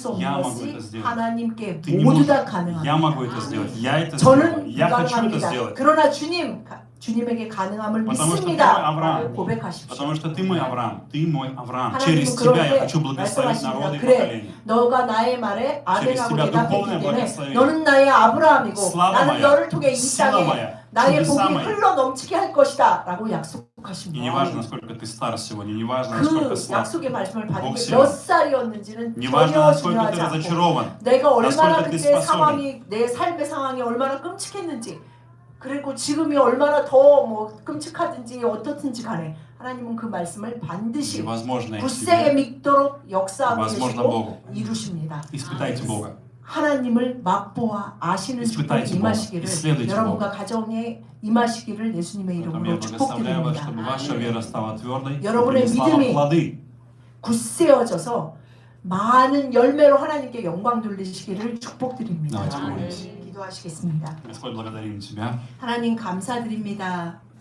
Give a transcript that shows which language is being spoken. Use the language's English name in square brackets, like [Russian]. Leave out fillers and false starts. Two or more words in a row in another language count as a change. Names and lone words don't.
[Russian] Иисус. [Korean] 수 없는 [Russian] Я могу это [Korean] 것이 [Russian] сделать. [Korean] 하나님께 [Russian] Ты не [Korean] 모두 다 [Russian] можешь. Я могу [Korean] 가능합니다. [Russian] это сделать. Я это сделаю. [Korean] 저는 [Russian] Я хочу это [Korean] 불가능합니다. [Russian] сделать. [Korean] 그러나 주님에게 가능함을 [Russian] Потому что ты мой [Korean] 믿습니다. [Russian] Авраам. [Korean] 고백하십시오. [Russian] Потому что ты мой Авраам. Ты мой Авраам. [Korean] 하나님은 [Russian] Через тебя я [Korean] 그런데 [Russian] хочу благословить народы и [Korean] 말씀하십니다. 그래, [Russian] поколения. [Korean] 너가 나의 말에 아멘하고 [Russian] тебя [Korean] 대답했기 [Russian] духовное [Korean] 때문에 [Russian] благословение. [Korean] 너는 나의 아브라함이고 [Russian] Слава [Korean] 나는 [Russian] моя, [Korean] 너를 통해 이 [Russian] сила [Korean] 땅에 [Russian] моя, [Korean] 나의 [Russian] чудеса [Korean] 복이 [Russian] мои. [Korean] 흘러 넘치게 할 것이다 라고 [Russian] И не [Korean] 약속하십니다. [Russian] важно, насколько ты стар сегодня, не важно, насколько [Korean] 그 [Russian] слаб, [Korean] 약속의 말씀을 받은 [Russian] Бог [Korean] 게 [Russian] силен. [Korean] 몇 살이었는지는 [Russian] не важно, [Korean] 전혀 [Russian] насколько ты [Korean] 중요하지 않고 [Russian] разочарован. [Korean] 내가 얼마나 나스콜 때 그때 스파소리. 상황이 내 삶의 상황이 얼마나 끔찍했는지 그리고 지금이 얼마나 더 뭐 끔찍하든지 어떻든지 간에 하나님은 그 말씀을 반드시 [Russian] Невозможно [Korean] 굳세게 [Russian] себе. [Korean] 믿도록 역사하고 [Russian] Возможно [Korean] 계시고 [Russian] Богу. [Korean] 이루십니다. [Russian] Испытайте Бога. [Korean] 하나님을 맛보아 아시는 축복이 [Russian] Испытайте Бога. [Korean] 임하시기를 [Russian] Исследуйте [Korean] 여러분과 [Russian] Бога. [Korean] 가정에 임하시기를 예수님의 [Russian] Поэтому я [Korean] 이름으로 [Russian] благословляю вас, [Korean] 축복드립니다. [Russian] чтобы ваша вера стала твердой, и [Korean] 여러분의 [Russian] принесла вам [Korean] 믿음이 [Russian] плоды. [Korean] 굳세어져서 많은 열매로 하나님께 영광 돌리시기를 축복드립니다. [Russian] Давайте помолимся. [Korean] 기도하시겠습니다. [Russian] Господь, благодарим Тебя. [Korean] 하나님 감사드립니다.